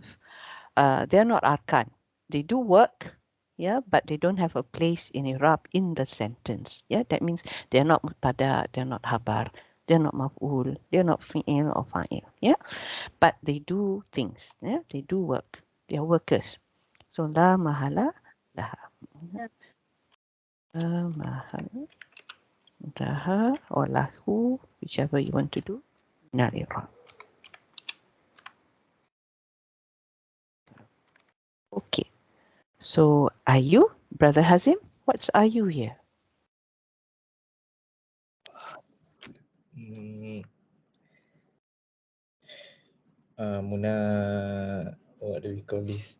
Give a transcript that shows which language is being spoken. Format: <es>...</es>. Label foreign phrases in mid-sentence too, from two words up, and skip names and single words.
<en>They're not arkan. They do work. Yeah, but they don't have a place in Irab in the sentence. Yeah, that means they're not mutada, they're not habar, they're not maf'ul, they're not fi'il or fa'il. Yeah, but they do things. Yeah, they do work. They are workers. So</en> <ar>لا محل لها. لا محل لها</ar> <en>or lahu, whichever you want to do. Not Irab. Okay. So are you, Brother Hazim? What's are you here? Muna, what do we call this?</en>